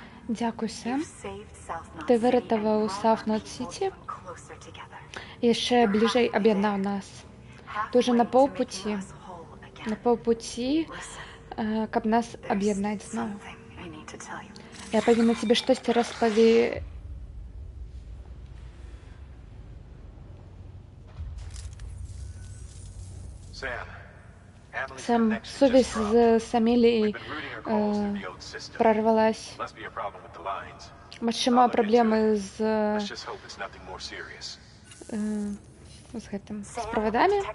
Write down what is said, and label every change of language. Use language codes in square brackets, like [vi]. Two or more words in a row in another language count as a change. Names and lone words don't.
[be] Дзякуй, Сэм. [en] Saved South Knot [be] Ты [en] City and [be] выратаваў [en] brought [be] South [en] our [be] Knot [en] people [be] City [en] closer together. [be] і яшчэ бліжэй аб'яднаў нас. Ты уже на [en] Halfway to making [be] паўпуці, [en] us whole again. [be] на паўпуці, каб нас аб'яднаць зноў. [en] Something I need to tell you. [be] Я павінна цябе штосьці распаві... Сэм, сувязь з Амеліяй прорвалась. Магчыма, праблемы з гэтым, з правадамі.